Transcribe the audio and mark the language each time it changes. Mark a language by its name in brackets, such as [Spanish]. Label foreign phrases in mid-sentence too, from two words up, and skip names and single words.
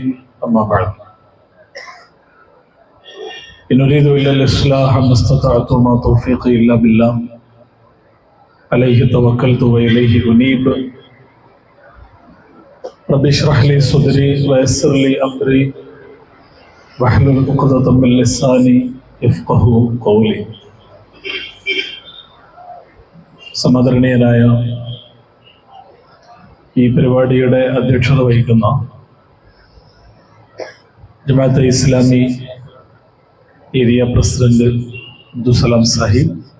[Arabic] أما بعد، إن أريد إلا الإصلاح ما استطعت وما توفيقي إلا بالله عليه توكلت وإليه أنيب. رب اشرح لي صدري ويسر لي أمري واحلل عقدة من لساني يفقهوا قولي. [Malayalam] സമാദരണീയനായ ഈ പരിപാടിയുടെ അധ്യക്ഷത വഹിക്കുന്ന ജമാഅത്തെ ഇസ്ലാമി ഏരിയ പ്രസിഡന്റ് അബ്ദുസലാം സാഹിബ്,